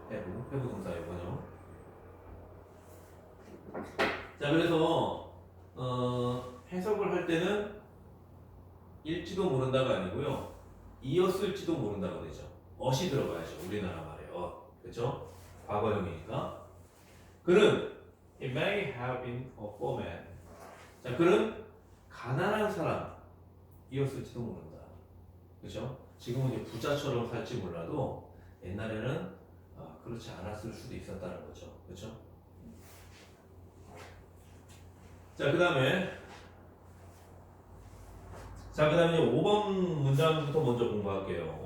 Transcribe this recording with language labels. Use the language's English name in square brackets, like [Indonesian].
[Korean] have 동사의 원형. 자, 그래서 해석을 할 때는 일지도 모른다가 아니고요, 이었을지도 모른다가 되죠. ot이 들어가야죠, 우리나라 말에 그렇죠? 과거형이니까. 그는 [English] it may have been a poor man. [Korean] 자, 그는 가난한 사람이었을지도 모른다. 그렇죠? 지금은 이제 부자처럼 살지 몰라도 옛날에는 그렇지 않았을 수도 있었다는 거죠. 그렇죠? 자, 그다음에 5번 문장부터 먼저 공부할게요.